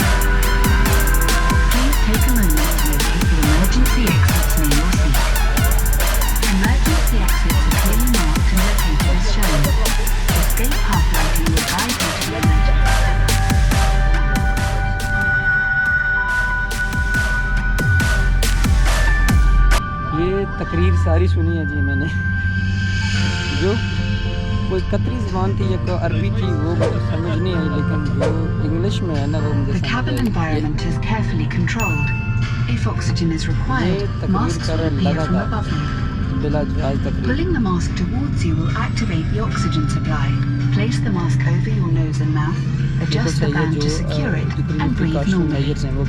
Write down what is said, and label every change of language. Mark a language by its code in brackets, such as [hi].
[en] Please take a moment to locate the emergency exits near your seat. Emergency exits are clearly marked and located as shown. Escape path lighting will guide you to the emergency. [hi] ये तकरीर सारी सुनी है जी मैंने, जो कोई कतरी ज़बान थी या कोई अरबी थी वो मुझे समझ नहीं आई, लेकिन जो इंग्लिश में है ना वो मुझे [en] The cabin environment is carefully controlled. If oxygen is required, masks will appear from above you. [hi] बिला जहाज तकरीर। [en] Pulling the mask towards you will activate the oxygen supply. Place the mask over your nose and mouth, adjust the band to secure it, and breathe normally.